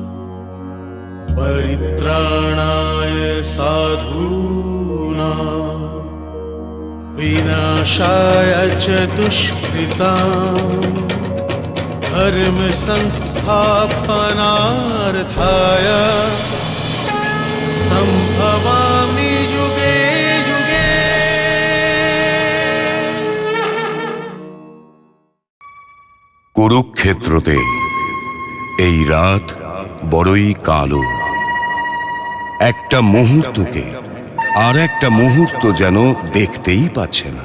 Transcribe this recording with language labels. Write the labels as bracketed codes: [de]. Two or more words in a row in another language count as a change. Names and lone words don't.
[sa] परित्राणाय साधूनां विनाशाय च दुष्कृताम् धर्म संस्थापनार्थाय संभवामि युगे युगे। [bn] কুরুক্ষেত্রতে এই রাত বড়ই কালো। একটা মুহূর্তকে আর একটা মুহূর্ত যেন দেখতেই পাচ্ছে না।